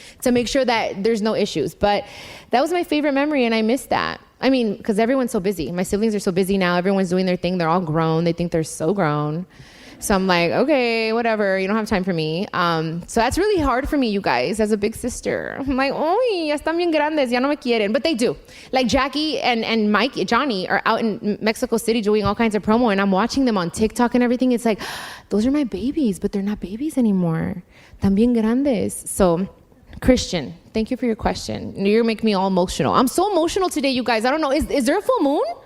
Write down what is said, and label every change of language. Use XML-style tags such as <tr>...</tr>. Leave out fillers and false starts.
<en>To make sure that there's no issues. But that was my favorite memory, and I miss that. I mean, because everyone's so busy. My siblings are so busy now. Everyone's doing their thing. They're all grown. They think they're so grown. So I'm like, okay, whatever. You don't have time for me. So that's really hard for me, you guys, as a big sister. I'm like,</en> <es>uy, ya están bien grandes, ya no me quieren.</es> <en>But they do. Like Jackie and Mike, Johnny are out in Mexico City doing all kinds of promo, and I'm watching them on TikTok and everything. It's like, those are my babies, but they're not babies anymore.</en> <es>Tan bien grandes.</es> <en>So, Christian, thank you for your question. You're making me all emotional. I'm so emotional today, you guys. I don't know. Is there a full moon?</en>